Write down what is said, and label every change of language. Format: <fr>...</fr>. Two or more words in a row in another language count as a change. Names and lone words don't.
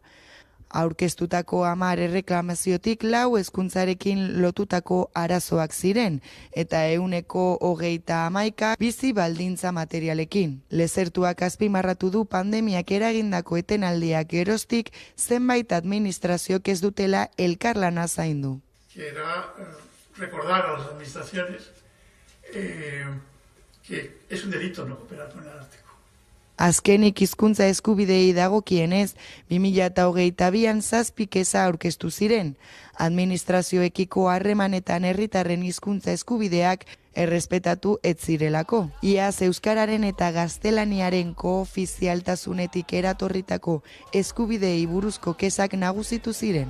<eu>Aurkeztutako 10 erreklamaziotik 4 hezkuntzarekin lotutako arazoak ziren, eta 130 bizi baldintza materialekin. Lezertuak azpimarratu du pandemiak eragindako etenaldiak geroztik zenbait administrazioak ez dutela elkarlana zaindu.</eu> <es>Era recordar a las administraciones que es un delito no cooperar con el Ararteko.</es> <eu>Azkenik hizkuntza eskubidei dagokienez, 2022an 7 keza aurkeztu ziren. Administrazioekiko harremanetan herritarren hizkuntza eskubideak errespetatu ez zirelako. Iaz euskararen eta gaztelaniaren koofizialtasunetik eratorritako eskubideei buruzko kezak nagusitu ziren.</eu>